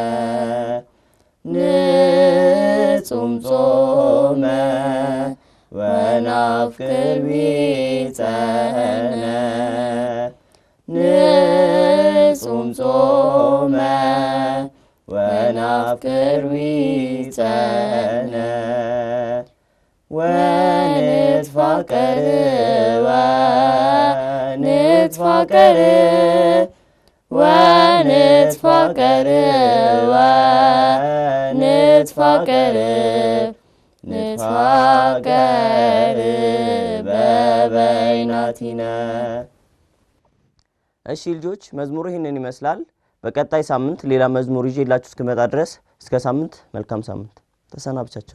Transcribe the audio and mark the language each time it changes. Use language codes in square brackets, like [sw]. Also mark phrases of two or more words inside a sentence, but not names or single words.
[gez] ንጹም ጾመ ወናፍቅር ቢጸነ ንጹም ጾመ ወናፍቅር ቢጸነ ወንትፋቀር ወንትፋቀር ወንትፋቀር ወንትፋቀር ንትፋቀር በበይናቲነ። [am] እሺ ልጆች መዝሙሩ ይሄንን ይመስላል። በቀጣይ ሳምንት ሌላ መዝሙር ይዤላችሁ እስክመጣ ድረስ እስከ ሳምንት መልካም ሳምንት። ተሰናብቻችሁ።